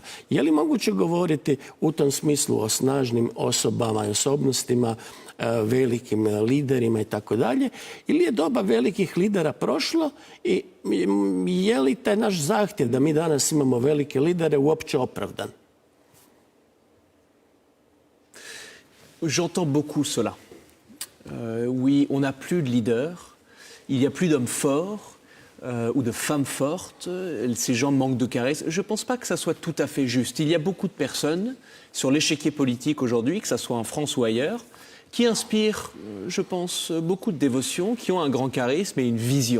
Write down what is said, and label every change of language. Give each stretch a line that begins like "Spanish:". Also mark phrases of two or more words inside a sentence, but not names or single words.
Croatian: Je li moguće govoriti u tom smislu o snažnim osobama i osobnostima, velikim liderima i tako dalje, ili je doba velikih lidera prošlo i je li taj naš zahtjev da mi danas imamo velike lidere uopće opravdan?
French: J'entends beaucoup cela. Oui, on n'a plus de leaders, il n'y a plus d'hommes forts, ou de femme forte, ces gens manquent de charisme. Je ne pense pas que ça soit tout à fait juste. Il y a beaucoup de personnes sur l'échiquier politique aujourd'hui, que ce soit en France ou ailleurs, qui inspirent, je pense, beaucoup de dévotion, qui ont un grand charisme et une vision.